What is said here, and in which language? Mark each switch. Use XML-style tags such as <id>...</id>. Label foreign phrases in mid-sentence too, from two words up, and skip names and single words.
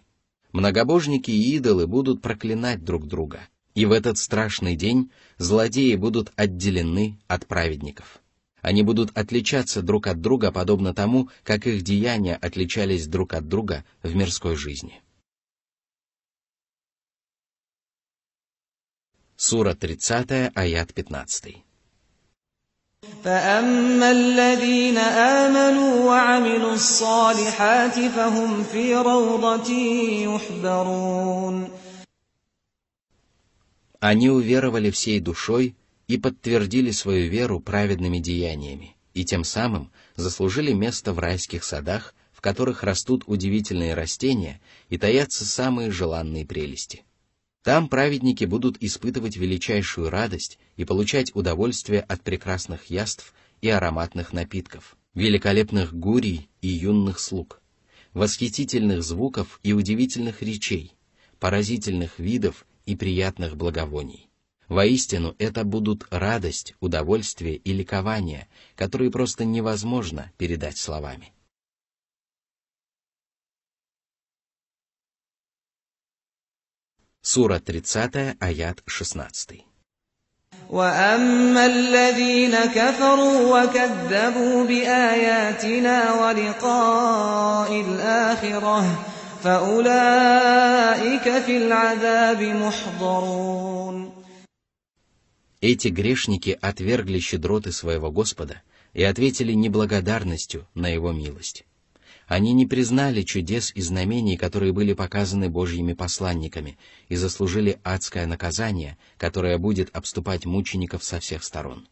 <ru>Многобожники и идолы будут проклинать друг друга, и в этот страшный день злодеи будут отделены от праведников. Они будут отличаться друг от друга, подобно тому, как их деяния отличались друг от друга в мирской жизни. Сура 30, аят 15.</ru> <ar>فَأَمَّا الَّذِينَ آمَنُوا وَعَمِلُوا الصَّالِحَاتِ فَهُمْ فِي رَوْضَةٍ يُحْبَرُونَ.</ar> <ru>Они уверовали всей душой и подтвердили свою веру праведными деяниями, и тем самым заслужили место в райских садах, в которых растут удивительные растения и таятся самые желанные прелести. Там праведники будут испытывать величайшую радость и получать удовольствие от прекрасных яств и ароматных напитков, великолепных гурий и юных слуг, восхитительных звуков и удивительных речей, поразительных видов и приятных благовоний. Воистину, это будут радость, удовольствие и ликование, которые просто невозможно передать словами. Сура 30, аят 16.</ru> <ar>وَأَمَّا الَّذِينَ كَفَرُوا وَكَذَّبُوا بِآيَاتِنَا وَلِقَاءِ الْآخِرَةِ فَأُولَٰئِكَ فِي الْعَذَابِ مُحْضَرُونَ.</ar> <ru>Эти грешники отвергли щедроты своего Господа и ответили неблагодарностью на Его милость. Они не признали чудес и знамений, которые были показаны Божьими посланниками, и заслужили адское наказание, которое будет обступать мучеников со всех сторон.</ru>